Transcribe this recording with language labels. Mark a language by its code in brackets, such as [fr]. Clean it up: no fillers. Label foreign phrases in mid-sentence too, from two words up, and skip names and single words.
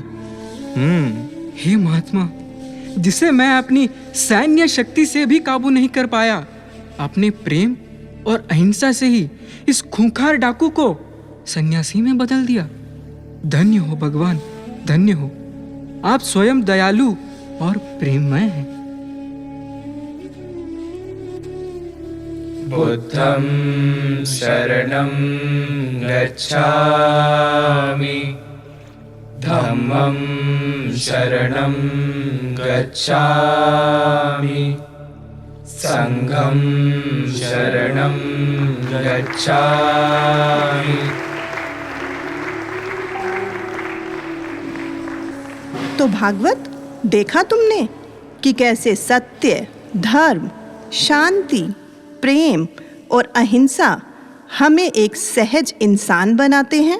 [hi] हे महात्मा, जिसे मैं अपनी सैन्य शक्ति से भी काबू नहीं कर पाया, अपने प्रेम और अहिंसा से ही इस खूंखार डाकू को सन्यासी में बदल दिया। धन्य हो भगवान, धन्य हो। आप स्वयं दयालु और प्रेममय हैं। [pi] बुद्धं शरणं गच्छामि, धम्मं शरणं गच्छामि, संघं शरणं गच्छामि। [hi] तो भागवत, देखा तुमने कि कैसे सत्य, धर्म, शांति, प्रेम और अहिंसा हमें एक सहज इंसान बनाते हैं।